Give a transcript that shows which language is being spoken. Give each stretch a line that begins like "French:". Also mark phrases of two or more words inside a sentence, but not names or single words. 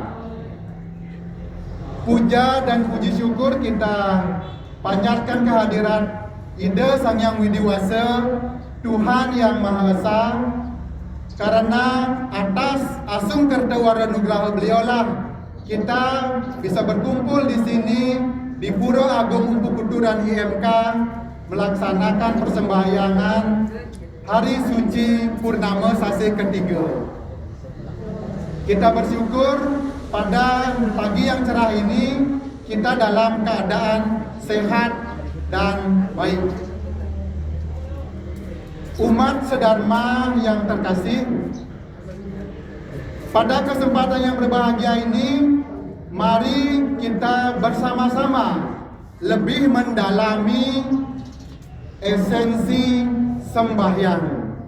Indonesian: Puja dan puji syukur kita panjatkan kehadiran Ida Sang Yang Widiwasa, Tuhan Yang Maha Esa, karena atas
Balinese: asung kertawara nugraha
Indonesian: beliaulah kita bisa berkumpul di sini di Pura Agung Umbu Kuturan IMK melaksanakan persembahyangan Hari Suci Purnama Sase ketiga. Kita bersyukur pada pagi yang cerah ini kita dalam keadaan sehat dan baik. Umat sedharma yang terkasih, pada kesempatan yang berbahagia ini, mari kita bersama-sama lebih mendalami esensi sembahyang.